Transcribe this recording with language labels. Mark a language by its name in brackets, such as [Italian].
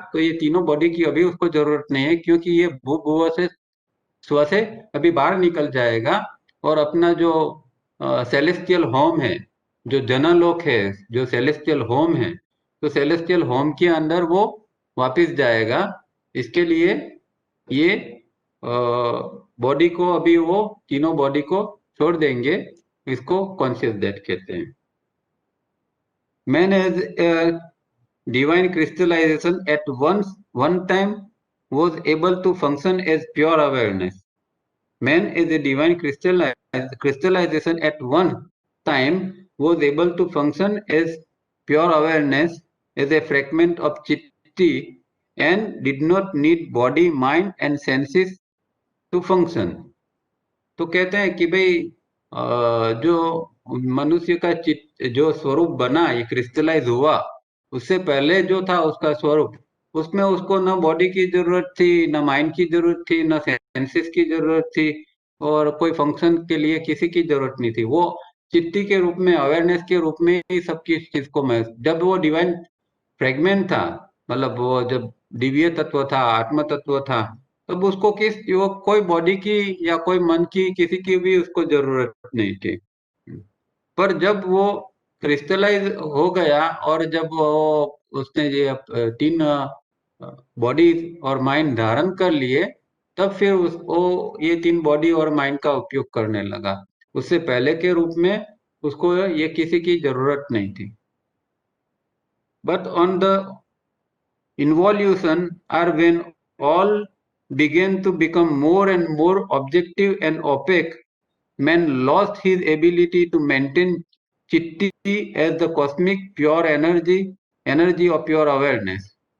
[Hindi] तो ये तीनों बॉडी की अभी उसको जरूरत नहीं है, क्योंकि ये भूभुव से, स्व से अभी बाहर निकल जाएगा, और अपना जो सेलेस्टियल होम है, जो जनलोक है, जो सेलेस्टियल होम है, तो सेलेस्टियल होम के अंदर वो वापस जाएगा। इसके लिए ये बॉडी को, अभी वो तीनों बॉडी को छोड़ देंगे। इसको कॉन्शियस डेथ कहते हैं। [English] Man as divine crystallization at one time was able to function as pure awareness. Man is a divine crystallization at one time was able to function as pure awareness, as a fragment of chitti and did not need body, mind and senses to function. [Hindi] तो कहते हैं कि भाई जो मनुष्य का चित्त जो स्वरूप बना, ये क्रिस्टलाइज हुआ, उससे पहले जो था उसका स्वरूप, उसमें उसको न बॉडी की जरूरत थी, न माइंड की जरूरत थी, न सेंसेस की जरूरत थी, और कोई फंक्शन के लिए किसी की जरूरत नहीं थी। वो चित्ती के रूप में, अवेयरनेस के रूप में ही सबकी चीज को मैं, जब वो डिवाइन फ्रेगमेंट था, मतलब वो जब दिव्य तत्व था, आत्म तत्व था, तब उसको किस वो कोई बॉडी की या कोई मन की किसी की भी उसको जरूरत नहीं थी। पर जब वो क्रिस्टलाइज हो गया और जब वो उसने ये तीन बॉडी और माइंड धारण कर लिए, तब फिर वो ये तीन बॉडी और माइंड का उपयोग करने लगा। उससे पहले के रूप में उसको ये किसी की जरूरत नहीं थी। [English] But on the involution are when all began to become more and more objective and opaque, man lost his ability to maintain chitti as the cosmic pure energy, energy of pure awareness.